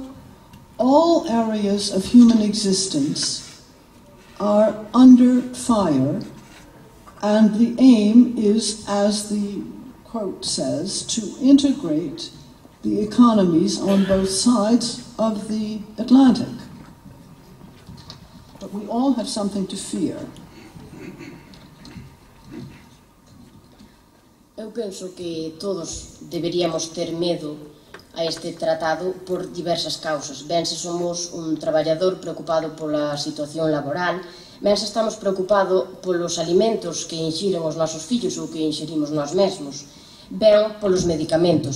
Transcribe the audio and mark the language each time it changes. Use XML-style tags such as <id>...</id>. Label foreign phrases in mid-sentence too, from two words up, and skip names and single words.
<en>All areas of human existence are under fire, and the aim is, as the quote says, to integrate the economies on both sides of the Atlantic. But we all have something to fear.</en> <gl>Eu penso que todos deberíamos ter medo a este tratado por diversas causas. Ben se somos un traballador preocupado pola situación laboral, ben se estamos preocupados polos alimentos que inxiren os nosos fillos ou que inxerimos nós mesmos, ben polos medicamentos.</gl>